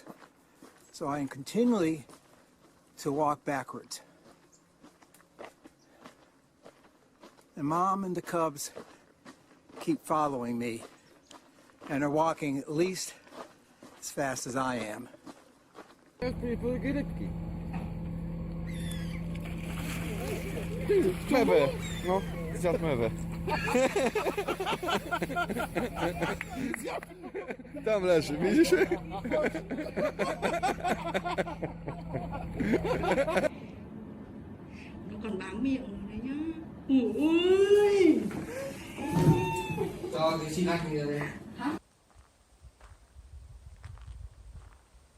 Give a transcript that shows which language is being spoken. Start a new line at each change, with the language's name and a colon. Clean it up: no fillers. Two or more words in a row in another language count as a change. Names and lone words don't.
English: So I am continually to walk backwards. And Mom and the cubs keep following me and are walking at least as fast as I am.
Polish: Mewy, no, zjadł mewy. Tam leży, widzisz?
Vietnamese: còn bám miệng đấy nhá. Ôi. Cho thì xin anh. Hả?